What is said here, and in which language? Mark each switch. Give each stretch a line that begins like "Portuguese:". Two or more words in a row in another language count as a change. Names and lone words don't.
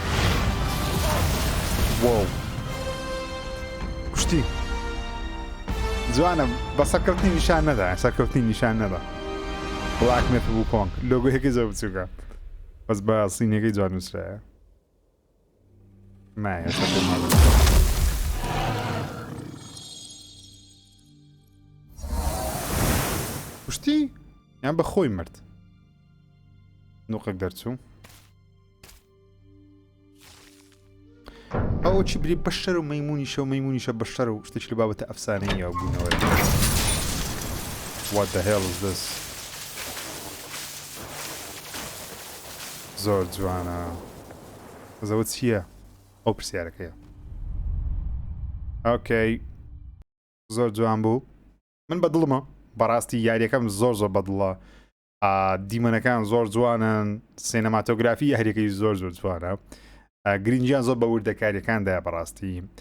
Central Kurdish: واو کوشتی جوانە بە سەرکەوتنی نیشان نەدا سەرکەوتنی نیشان نەدا بلاک میث ووکۆنگ لۆگۆیەکی زۆر بچووکە بەس بە سینەکەی جوان نووسرایە مایە کوشتی یان بە خۆی مرد نوقێک دەرچوو ئەو چی بری بەشەر و مەیمونیشە و مەیمونیشە بەشەر و شتێکی لە بابەتە ئەفسانەی یا بوونەوەی
English: What the hell is this
Central Kurdish: زۆر جوانە زەوە چییە ئەو پرسیارەکەیە ئۆکەی زۆر جوان بوو من بەدڵمە بەڕاستی یاریەکەم زۆر زۆر بەدڵە دیمەنەکان زۆر جوانن سینەماتۆگرافی هەرێکەی زۆر زۆر جوانە گرنگیان زۆر بە وردەکاریەکاندایە بەڕاستی